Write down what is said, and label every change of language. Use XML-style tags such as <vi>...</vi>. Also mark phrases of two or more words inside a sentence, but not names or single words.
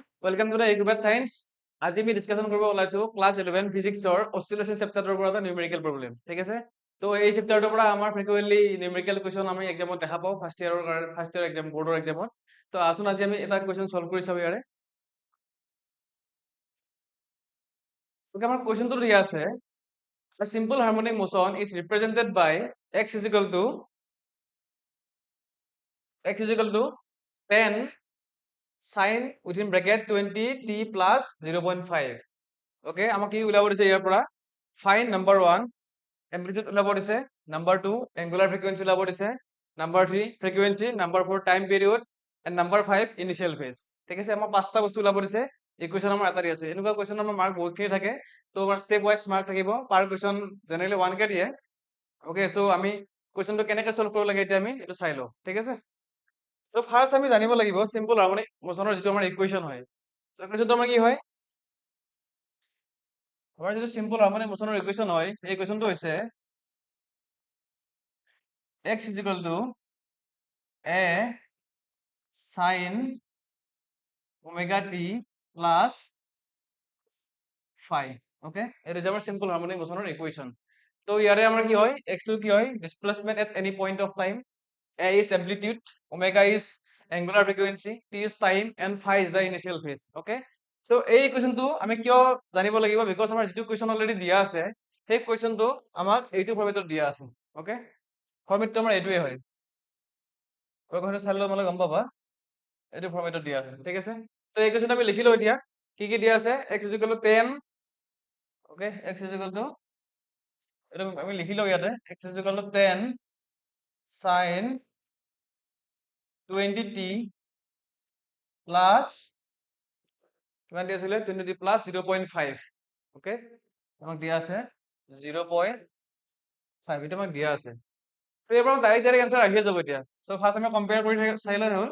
<en>Welcome to the Agriculture Science.</en> <as>আজি আমি ডিসকাশন কৰিব ওলাইছো ক্লাছ 11 ফিজিক্সৰ অসিলেশন চেপ্টাৰটোৰ পৰা এটা</as> <en>numerical problem.</en> <as>ঠিক আছে, তো এই চেপ্টাৰটোৰ পৰা আমাৰ</as> <en>frequently numerical question</en> <as>আমি এক্সামত দেখা পাওঁ</as> <en>first year exam</en> <as>বৰ্ডৰ এক্সামত। তো আছোন আজি আমি এটা</as> <en>question solve</en> <as>কৰি চাওঁ ইয়াৰে।</as> <en>ওকে,</en> <as>আমাৰ কুৱেশ্যনটো দিয়া আছে</as> <en>a simple harmonic motion is represented by x is equal to 10 sin within bracket 20 t plus 0.5. ওকে,</en> <as>আমাক কি উলিয়াব দিছে ইয়াৰ পৰা</as> <en>find number 1 amplitude</en> <as>উলিয়াব দিছে,</as> <en>number 2 angular frequency</en> <as>উলিয়াব দিছে,</as> <en>number 3 frequency, number 4 time period and number 5 initial phase.</en> <as>ঠিক আছে, আমাৰ পাঁচটা বস্তু উলিয়াব দিছে। এই কুৱেশ্যন আমাৰ এটা দি আছে। এনেকুৱা কুৱেশ্যন আমাৰ মাৰ্ক বহুতখিনি থাকে, তো আমাৰ</as> <en>step wise mark</en> <as>থাকিব।</as> <en>per question generally</en> <as>1 কে দিয়ে। ওকে, চ' আমি কুৱেশ্যনটো কেনেকৈ চল্ভ কৰিব লাগে এতিয়া আমি এইটো চাই লওঁ। ঠিক আছে, তো ফাৰ্ষ্ট আমি জানিব লাগিব</as> <en>simple harmonic motionৰ</en> <as>যিটো আমাৰ ইকুৱেশ্যন হয়। ইকুৱেশ্যনটো আমাৰ কি হয়, আমাৰ যিটো</as> <en>simple harmonic motionৰ equation</en> <as>হয়, এই ইকুৱেশ্যনটো হৈছে</as> <en>x is equal to a sin omega t plus phi.</en> <bn>ওকে, এটা হচ্ছে আমার</bn> <en>simple harmonic motion equation.</en> <as>তো ইয়ারে আমার কি হয়, x টু কি হয়</as> <en>displacement at any point of time, a is amplitude, omega is angular frequency, t is time and phi is the initial phase. ওকে,</en> <as>তো এই ইকুয়েশনটো আমি কিয় জানিব লাগিব, বিকজ আমাৰ যিটো কুৱেশ্যন অলৰেডি দিয়া আছে সেই কুৱেশ্যনটো আমাক এইটো ফৰ্মেটত দিয়া আছে। ওকে, ফৰ্মেটটো আমাৰ এইটোৱে হয়। কথাটো চাই লওঁ মানে গম পাবা, এইটো ফৰ্মেটত দিয়া আছে। ঠিক আছে, তো এই কুৱেশ্যনটো আমি লিখি লওঁ এতিয়া কি কি দিয়া আছে।</as> <en>x is equal to 10, ওকে, x is equal to</en> <as>এটা আমি লিখি লওঁ ইয়াতে,</as> <en>x is equal to 10 sin 20t প্লাস</en> <as>কিমান দিয়া আছিলে</as> <en>20t প্লাস 0.5।</en> <as>ওকে, আমাক দিয়া আছে 0.5, এটা আমাক দিয়া আছে। তো এবাৰ</as> <en>direct answer</en> <as>আহিয়ে যাব এতিয়া।</as> <en>so first</en> <as>আমি কম্পেয়াৰ কৰি চাই লওঁ হ'ল।</as>